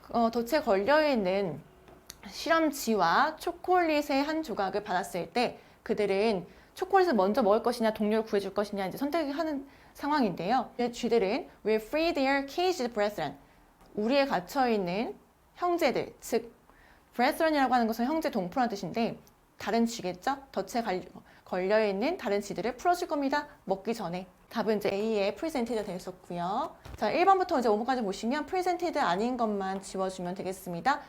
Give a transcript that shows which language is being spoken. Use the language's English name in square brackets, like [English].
[Korean] 덫에 걸려있는 실험쥐와 초콜릿의 한 조각을 받았을 때 그들은 초콜릿을 먼저 먹을 것이냐 동료를 구해줄 것이냐 이제 선택하는 상황인데요. 쥐들은 [English] will free their caged brethren. [Korean] 우리에 갇혀있는 형제들, 즉 brethren이라고 하는 것은 형제 동포라는 뜻인데 다른 쥐겠죠? 덫에 걸려있는 다른 쥐들을 풀어줄 겁니다. 먹기 전에. 답은 이제 A의 presented 되었었고요. 자, 1번부터 이제 5번까지 보시면 presented 아닌 것만 지워주면 되겠습니다.